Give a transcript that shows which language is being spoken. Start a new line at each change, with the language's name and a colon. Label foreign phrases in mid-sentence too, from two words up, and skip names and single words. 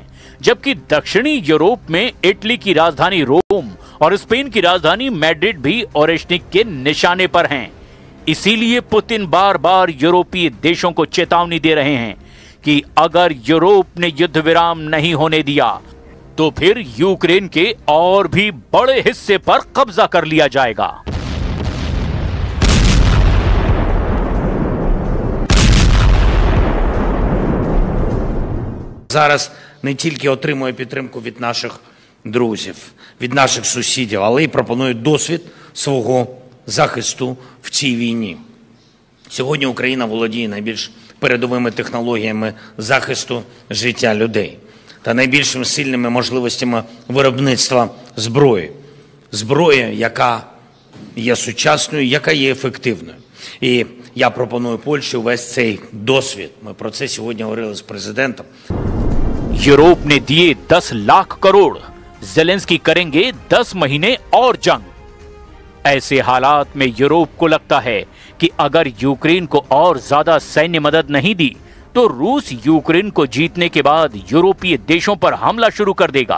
Hindi: जबकि दक्षिणी यूरोप में इटली की राजधानी रोम और स्पेन की राजधानी मैड्रिड भी ओरेशनिक के निशाने पर हैं। इसीलिए पुतिन बार बार यूरोपीय देशों को चेतावनी दे रहे हैं कि अगर यूरोप ने युद्ध विराम नहीं होने दिया तो फिर यूक्रेन के और भी बड़े हिस्से पर कब्जा कर लिया जाएगा।
Ukrainian: Зараз не тільки отримує підтримку від наших друзів, від наших сусідів, але й пропонує досвід свого захисту в цій війні. Сьогодні Україна володіє найбільш передовими технологіями захисту життя людей та найбільшими сильними можливостями виробництва зброї. Зброя, яка є сучасною, яка є ефективною. І я пропоную Польщі увесь цей досвід. Ми про це сьогодні говорили з президентом.
Hindi: यूरोप ने दिए 10 लाख करोड़, ज़ेलेंस्की करेंगे 10 महीने और जंग। ऐसे हालात में यूरोप को लगता है कि अगर यूक्रेन को और ज्यादा सैन्य मदद नहीं दी तो रूस यूक्रेन को जीतने के बाद यूरोपीय देशों पर हमला शुरू कर देगा।